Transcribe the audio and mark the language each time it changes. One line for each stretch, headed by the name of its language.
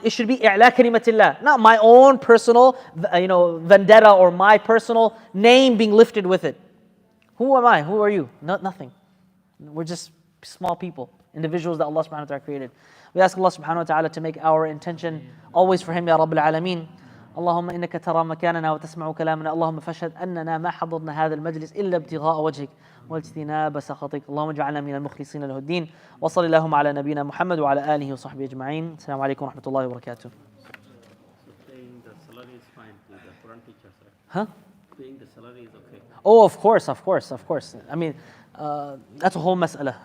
English: It should be
Arabic: i'la kalimatillah,
English: not my own personal vendetta or my personal name being lifted with it. Who am I? Who are you? Nothing. We're just small people, individuals that Allah subhanahu wa ta'ala created. We ask Allah subhanahu wa ta'ala to make our intention always for Him, Ya Rabbil Alameen.
Arabic: اللهم إنك ترى مكاننا وتسمع كلامنا اللهم فاشهد أننا ما حضرنا هذا المجلس إلا ابتغاء وجهك واجتناب سخطك اللهم اجعلنا من المخلصين له الدين وصل اللهم على نبينا محمد وعلى آله وصحبه أجمعين. السلام عليكم ورحمة الله وبركاته.
English: Paying the salary is fine to the Quran teachers, right? Huh? Paying the salary is okay. Oh, of course. I mean, that's a whole mas'ala.